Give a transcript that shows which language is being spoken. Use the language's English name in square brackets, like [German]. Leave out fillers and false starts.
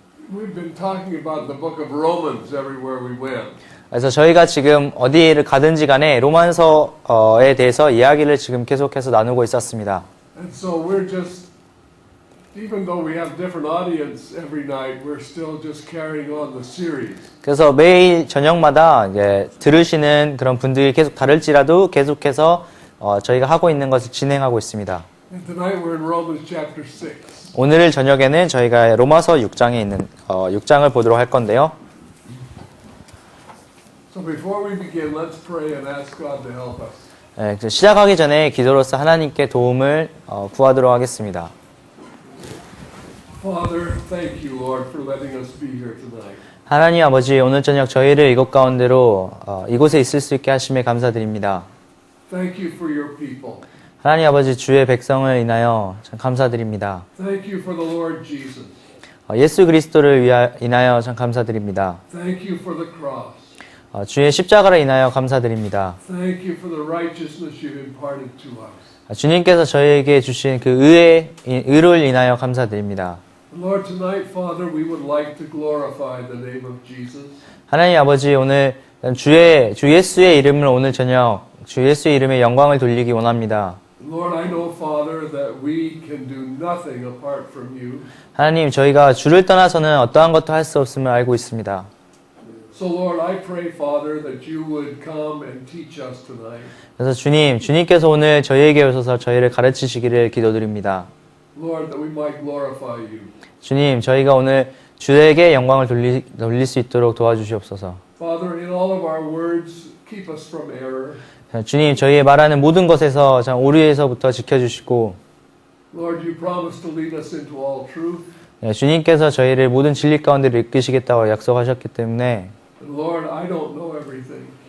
[English] We've been talking about the book of Romans everywhere we went. [Korean] 그래서 저희가 지금 어디를 가든지 간에 로마서에 대해서 이야기를 지금 계속해서 나누고 있었습니다. [English] And so we're just, even though we have different audience every night, we're still just carrying on the series. [Korean] 그래서 매일 저녁마다 이제 들으시는 그런 분들이 계속 다를지라도 계속해서 저희가 하고 있는 것을 진행하고 있습니다. [English] And tonight we're in Romans chapter 6. [Korean] 오늘 저녁에는 저희가 로마서 6장에 있는 6장을 보도록 할 건데요. [English] So before we begin, let's pray and ask God to help us. [Korean] 시작하기 전에 기도로서 하나님께 도움을 구하도록 하겠습니다. [English] Father, thank you, Lord, for letting us be here tonight. [Korean] 하나님 아버지, 오늘 저녁 저희를 이곳 가운데로 이곳에 있을 수 있게 하심에 감사드립니다. [English] Thank you for your people. [Korean] 하나님 아버지, 주의 백성을 인하여 참 감사드립니다. [English] Thank you for the Lord Jesus. [Korean] 예수 그리스도를 인하여 참 감사드립니다. [English] Thank you for the cross. [Korean] 주의 십자가를 인하여 감사드립니다. [English] Thank you for the righteousness you've imparted to us. [Korean] 주님께서 저희에게 주신 그 의를 인하여 감사드립니다. [English] Lord, tonight, Father, we would like to glorify the name of Jesus. [Korean] 하나님 아버지, 오늘 주 예수의 이름을 오늘 저녁 주 예수의 이름에 영광을 돌리기 원합니다. [English] Lord, I know, Father, that we can do nothing apart from you. [Korean] 하나님, 저희가 주를 떠나서는 어떠한 것도 할 수 없음을 알고 있습니다. [English] So, Lord, I pray, Father, that you would come and teach us tonight. [Korean] 그래서 주님께서 오늘 저희에게 오셔서 저희를 가르치시기를 기도드립니다. [English] Lord, that we might glorify you. [Korean] 주님, 저희가 오늘 주에게 영광을 돌릴 수 있도록 도와주시옵소서. [English] Father, in all of our words, keep us from error. [Korean] 주님, 저희의 말하는 모든 것에서 참 오류에서부터 지켜주시고, [English] Lord, you promised to lead us into all truth. [Korean] 주님께서 저희를 모든 진리 가운데로 이끄시겠다고 약속하셨기 때문에, [English] Lord, I don't know everything,